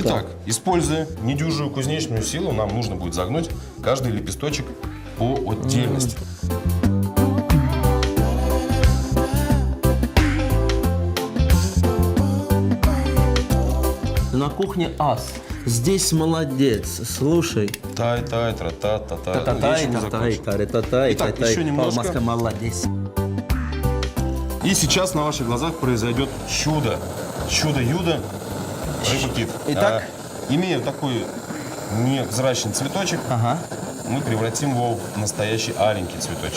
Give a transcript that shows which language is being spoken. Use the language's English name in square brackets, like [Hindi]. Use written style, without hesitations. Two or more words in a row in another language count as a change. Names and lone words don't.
[Russian] Итак, используя недюжую кузнечную силу, нам нужно будет загнуть каждый лепесточек по отдельности. На кухне ас. Здесь молодец. Слушай. Тай-тай, тра-та-та-та. Та-та-тай, та-тай, та-тай, Итак, та-тай. еще немножко. Алмазка, молодец. И сейчас на ваших глазах произойдет чудо. Чудо-юдо. Рыба-кит. Итак? Имея такой невзрачный цветочек, мы превратим его в настоящий аленький цветочек.